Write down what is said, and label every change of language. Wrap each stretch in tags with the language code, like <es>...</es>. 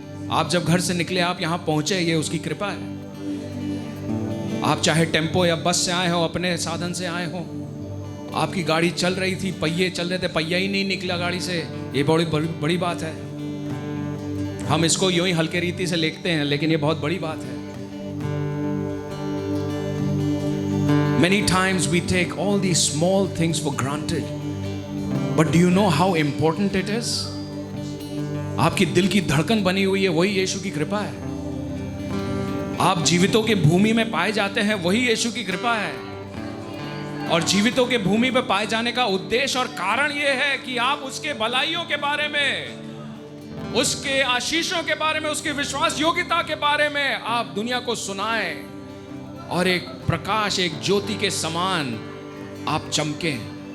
<hi>आप जब घर से निकले, आप यहाँ पहुँचे, ये उसकी कृपा है। आप चाहे टेम्पो या बस से आए हो, अपने साधन से आए हो, आपकी गाड़ी चल रही थी, पहिए चल रहे थे, पहिया ही नहीं निकला गाड़ी से, ये बड़ी बात है। हम इसको यूं ही हल्के रीति से लेते हैं, लेकिन ये बहुत बड़ी बात है।</hi> <en>Many times we take all these small things for granted, but do you know how important it is?</en> <hi>आपकी दिल की धड़कन बनी हुई है, वही यीशु की कृपा है। आप जीवितों के भूमि में पाए जाते हैं, वही यीशु की कृपा है। और जीवितों के भूमि में पाए जाने का उद्देश्य और कारण यह है कि आप उसके भलाइयों के बारे में, उसके आशीषों के बारे में, उसके विश्वास योग्यता के बारे में आप दुनिया को सुनाएं और एक प्रकाश, एक ज्योति के समान आप चमकें।</hi>